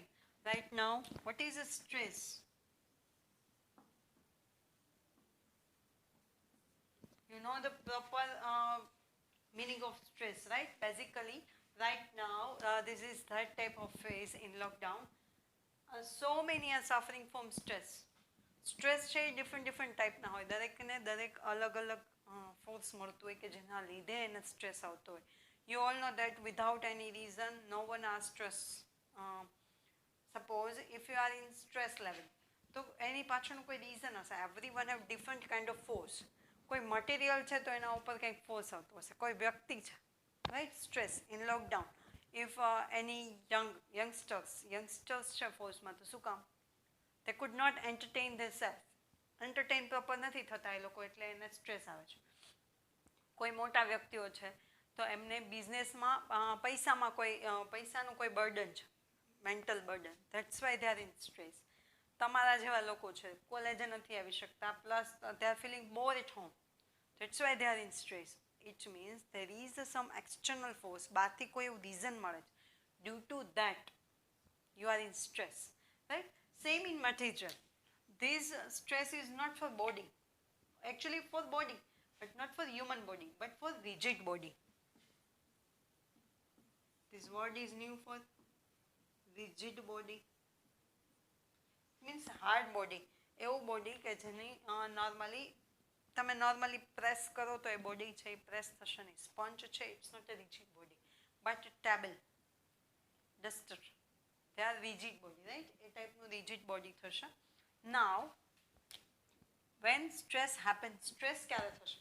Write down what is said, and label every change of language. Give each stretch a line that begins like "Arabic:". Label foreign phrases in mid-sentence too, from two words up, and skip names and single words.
English: Right now, what is a stress? You know the proper meaning of stress, right? Basically, right now, this is that type of phase in lockdown. So many are suffering from stress.
Gujarati: Stress છે
English: different type
Gujarati: ના હોય. દરેકને દરેક અલગ force મળતું હોય કે જેના લીધે એને stress આવતો હોય.
English: You all know that without any reason, no one has stress. Suppose if you are in stress level,
Gujarati: તો એની પાછળનું કોઈ reason હશે.
English: Everyone have different kind of force.
Gujarati: કોઈ મટીરિયલ છે તો એના ઉપર કંઈક ફોર્સ આવતો હશે, કોઈ વ્યક્તિ છે, રાઈટ?
English: stress in lockdown, if any youngsters
Gujarati: છે ફોર્સમાં, તો શું કામ?
English: they could not entertain themselves.
Gujarati: entertain પ્રોપર નથી થતા એ લોકો, એટલે એને સ્ટ્રેસ આવે છે. કોઈ મોટા વ્યક્તિઓ છે તો એમને બિઝનેસમાં પૈસાનું કોઈ બર્ડન છે,
English: mental burden, that's why they are in stress.
Gujarati: તમારા જેવા લોકો છે, કોલેજે નથી આવી શકતા, પ્લસ
English: they are feeling bored at home, that's why they are in stress. It means there is some external force,
Gujarati: બહારથી કોઈ એવું reason મળે છે,
English: due to that you are in stress, right? Same in material. This stress is not for body, actually for body, but not for human body, but for rigid body. This word is new for rigid body. Means hard body,
Gujarati: એવું બોડી કે જેની તમે
English: normally press
Gujarati: કરો તો એ બોડી છે એ પ્રેસ થશે નહીં.
English: સ્પંજ છે, it's not a rigid body, but table, duster, they are rigid body, right?
Gujarati: એ ટાઈપનું
English: rigid body
Gujarati: થશે.
English: now when stress happen, સ્ટ્રેસ
Gujarati: ક્યારે થશે?